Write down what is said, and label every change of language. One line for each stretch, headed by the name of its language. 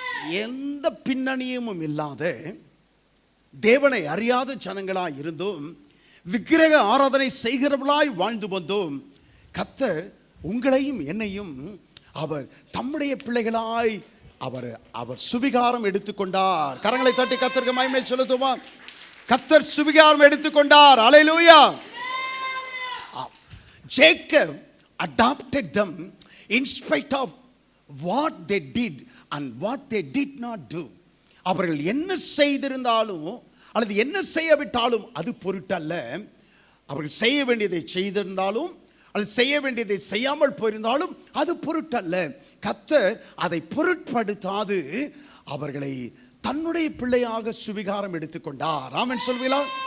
Tamil: எந்த பின்னணியும் இல்லாத தேவனை அறியாத ஜனங்களாய் இருந்தும் விக்கிரக ஆராதனை செய்கிறவர்களாய் வாழ்ந்து வந்தோம். கர்த்தர் உங்களையும் என்னையும் அவர் தம்முடைய பிள்ளைகளாய் அவர் சுவிகாரம் எடுத்துக்கொண்டார். கரங்களை தட்டி கர்த்தருக்கு மகிமை செலுத்துமா? கர்த்தர் சுவிகாரம் எடுத்துக்கொண்டார். அல்லேலூயா.
English: Jacob adopted them in spite of what they did and what they did not do.
Tamil: அவர்கள் என்ன செய்திருந்தாலும் அல்லது என்ன செய்யவிட்டாலும் அது பொருட்டல்ல. அவர்கள் செய்ய வேண்டியதை செய்திருந்தாலும் அல்லது செய்ய வேண்டியதை செய்யாமல் போயிருந்தாலும் அது பொருட்டல்ல. கர்த்தர் அதை பொருட்படுத்தாது அவர்களை தன்னுடைய பிள்ளையாக சுவிகாரம் எடுத்துக்கொண்டார். ஆமென் சொல்வீங்களா?